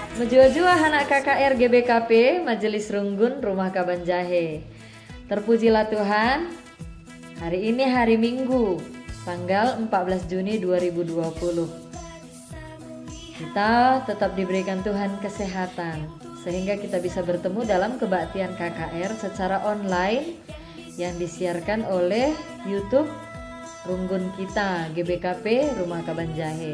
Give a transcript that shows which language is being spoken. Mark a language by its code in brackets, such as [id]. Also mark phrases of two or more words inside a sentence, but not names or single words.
[id] Jua-jua anak KKR GBKP Majelis Runggun Rumah Kaban Jahe. Terpujilah Tuhan. Hari ini hari Minggu, tanggal 14 Juni 2020. Kita tetap diberikan Tuhan kesehatan sehingga kita bisa bertemu dalam kebaktian KKR secara online yang disiarkan oleh YouTube Runggun kita GBKP Rumah Kaban Jahe.